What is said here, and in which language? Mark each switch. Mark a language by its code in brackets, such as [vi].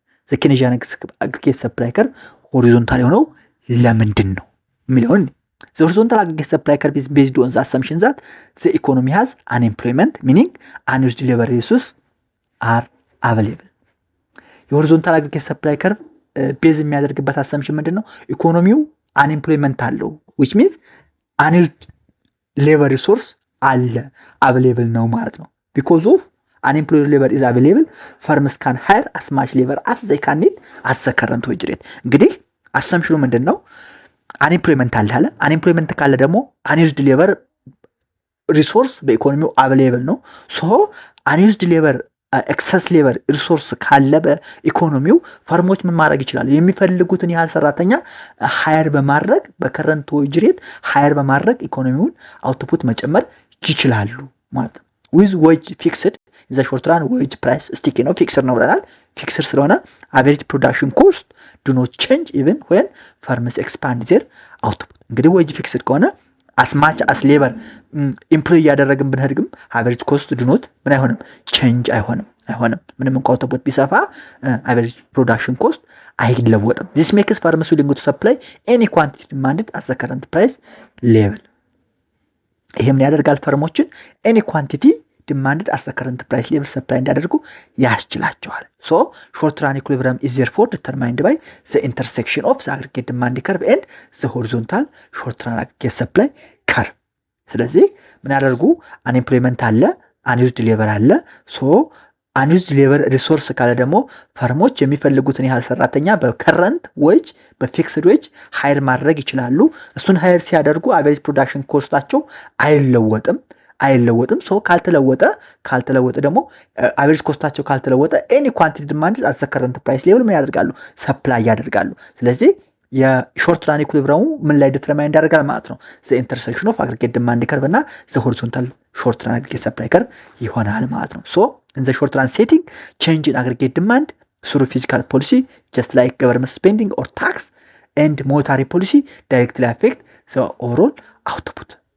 [en] the Keynesian aggregate supply curve horizontal [am] የሆነው ለምንድን ነው የሚለውን [en] the horizontal aggregate supply curve is based on the assumption that the economy has unemployment, meaning unused labor resources are available. [am] የሆሪዞንታል aggregate supply curve ቤዝ የሚያደርግበት assumption ምንድነው? [en] ኢኮኖሚው unemployment አለው, which means unused labor resource አለ available ነው ማለት ነው። because of unemployed labor is available, firms can hire as much labor as they can need at the current wage rate. [am] እንግዲህ assumption ምንድነው? unemployment አለ። unemployment ካለ ደግሞ unused labor resource በኢኮኖሚው available ነው። so unused labor ኤክሰስ ሌበር ሪሶርስ ካለ በኢኮኖሚው ፈርሞች ምን ማድረግ ይችላሉ? የሚፈልጉትን ያህል ሰራተኛ ሃየር በማድረግ በከረንት ዌጅ ሬት ሃየር በማድረግ ኢኮኖሚውን አውትፑት መጨመር ይችላሉ ማለት ነው። with wage fixed in the short run wage price sticky ነው፣ ፊክስድ ነው ብለናል። ፊክስድ ስለሆነ [en] average production cost do not change even when firms expand their output። [am] እንግዲህ wage fixed ከሆነ as much as labor employee ያደረግን ብንሄድም average cost do not ምን አይሆንም? [en] change አይሆንም። ምንም እንኳን አውቶፑት ቢሰፋ average production cost አይለወጥም። this makes firms willing to supply any quantity demanded at the current price level። [am] ይሄም ያደርጋል ፈርሞችን any quantity demanded at the current price level supply እንዲያደርጉ ያስችላቸዋል። [en] so short run equilibrium is therefore determined by the intersection of the aggregate demand curve and the horizontal short run aggregate supply curve። [am] ስለዚህ ምን ያደርጉ? unemployment አለ፣ unused labor አለ። so unused labor resource ካለ ደግሞ ፈርሞች የሚፈልጉትን ያህል ሰራተኛ በከረንት ዌጅ በፊክስድ ዌጅ ሃየር ማድረግ ይችላሉ። እሱን ሃየር ሲያደርጉ average production ኮስታቸው አይለወጥም። so ካልተለወጠ ደግሞ average ኮስታቸው ካልተለወጠ any quantity demanded at the current price level ምን ያደርጋሉ? ሰፕላይ ያደርጋሉ። ስለዚህ የሾርት ራን ኢኩሊብሪየሙ ምን ላይ ዲተርማይን ያደርጋል ማለት ነው? [en] the intersection of aggregate demand curve እና the horizontal short run aggregate supply curve [am] ይሆናል ማለት ነው። [en] so in the short run setting change in aggregate demand through fiscal policy just like government spending or tax and monetary policy directly affect the overall output.